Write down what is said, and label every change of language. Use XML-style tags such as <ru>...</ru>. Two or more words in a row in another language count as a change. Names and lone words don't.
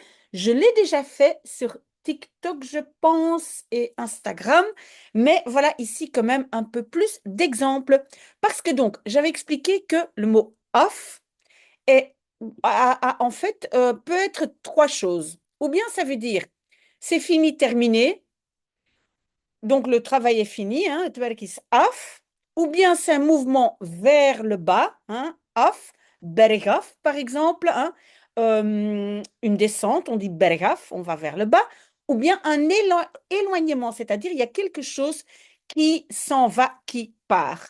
<fr>Je l'ai déjà fait sur TikTok, je pense, et Instagram, mais voilà ici quand même un peu plus d'exemples. Parce que donc, j'avais expliqué que le mot af, et en fait, peut être trois choses. Ou bien ça veut dire c'est fini, terminé, donc le travail est fini, hein,</fr> <nl>het werk is af.</nl> <fr>Ou bien c'est un mouvement vers le bas, hein, af, bergaf par exemple, hein, une descente, on dit bergaf, on va vers le bas. Ou bien un éloignement, c'est-à-dire il y a quelque chose qui s'en va, qui part.</fr>